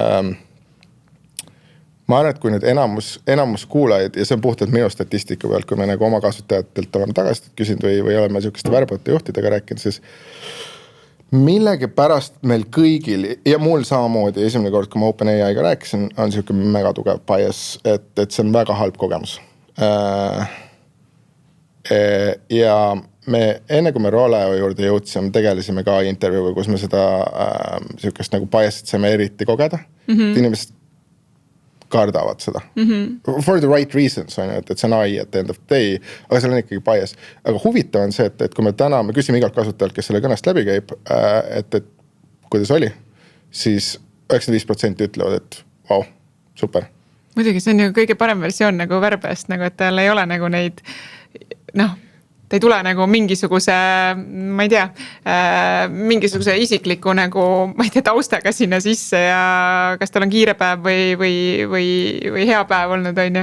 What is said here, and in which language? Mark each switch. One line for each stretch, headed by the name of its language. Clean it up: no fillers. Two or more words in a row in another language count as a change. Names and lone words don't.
Estonian: Ma arvan, et kui nüüd enamus kuulajaid ja see on puhtalt minu statistika pealt, kui me nagu oma kasutajatelt oleme tagasi küsinud või oleme niisuguste värbavate juhtidega rääkinud, siis millegi pärast meil kõigil ja mul samamoodi esimene kord, kui ma OpenAI-ga rääkisin, on niisugune mega tugev bias, et see on väga halb kogemus. Ja me enne kui me Roleo juurde jõudsime, tegelisime ka intervjuuga, kus me seda niisugust nagu biasit saime eriti kogeda. Inimesed kardavad seda.
English: For the right reasons,
Estonian: on ju, et see on
English: AI at the end of the day,
Estonian: aga seal on ikkagi bias. Aga huvitav on see, et kui me küsime igalt kasutajalt, kes selle kõnest läbi käib, et kuidas oli, siis 95% ütlevad, et vau, super. Muidugi, see on ju kõige parem versioon nagu värbest, nagu et tal ei ole nagu neid, ta ei tule nagu mingisuguse, ma ei tea, mingisuguse isikliku nagu, ma ei tea, taustaga sinna sisse ja kas tal on kiire päev või hea päev olnud, on ju.